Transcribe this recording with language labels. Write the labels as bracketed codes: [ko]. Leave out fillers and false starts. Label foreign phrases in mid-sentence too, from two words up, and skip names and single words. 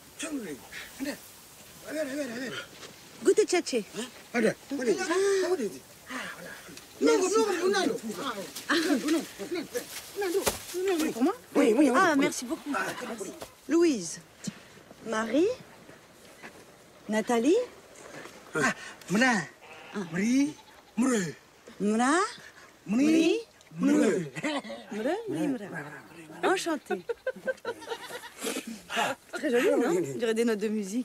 [fr] Goûtez tchatché. Pour moi? Oui. Ah, merci beaucoup. Louise. Marie. Nathalie. Mra. Mri. Mre. Mra. Mri. Mre. Enchanté. Très joli, non? On dirait des notes de musique.